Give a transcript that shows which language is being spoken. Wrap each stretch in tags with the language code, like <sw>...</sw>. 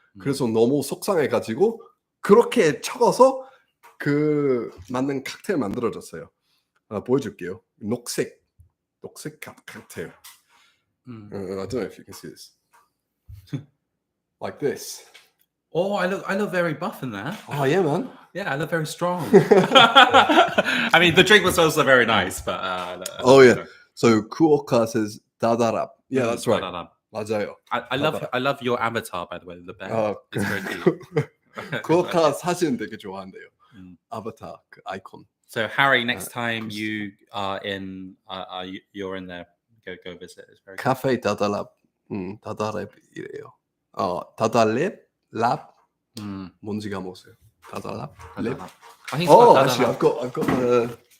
<ko>그래서 너무 속상해가지고 그렇게 적어서 그 맞는 칵테일 만들어줬어요. 보여줄게요. 녹색 칵테일.</ko> <en>I don't know if you can see this. Like this. Oh, I look very buff in that. Oh yeah, man. Yeah, I look very strong. I mean, the drink was also very nice, but oh yeah. So Kuoka says 다다랍. Yeah, that's right.</en> <ko>맞아요.</ko> <en>I love your avatar, by the way. The bear. It's very cute.</en> <ko>Kuoka 사진 되게 좋아한대요. Avatar 그 아이콘.</ko> <en>So Harry, next time you are in, you're in there. Go visit. It's very</en> <ko>카페 다다랍. 다다랍이래요. 다다랩 랍. 뭔지 까먹었어요. 다다랍. 랩.</ko> <en>I think it's actually, I've got the</en>